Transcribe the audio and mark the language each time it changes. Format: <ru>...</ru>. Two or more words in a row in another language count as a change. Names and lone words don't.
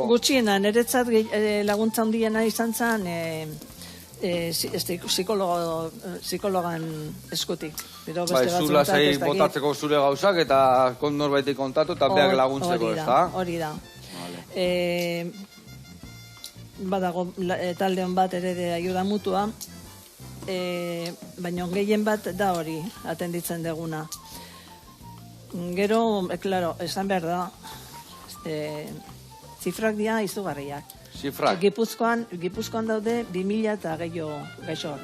<eu>Gutxiena, niretzat laguntza handiena izan zen psikologan eskutik. Gero beste Bai, batzuetan zu lasai ez dakit. botatzeko zure gauzak, eta norbaitek kontatu, eta beak laguntzeko, ezta? Hori da. Badago talde hon bat ere</eu> <es>de ayuda mutua,</es> <eu>baina gehien bat da hori atenditzen deguna. Gero, claro, esan behar da, zifrak dira izugarriak. Zifrak, Gipuzkoan daude 2000 eta gehiago gaixoak.</eu>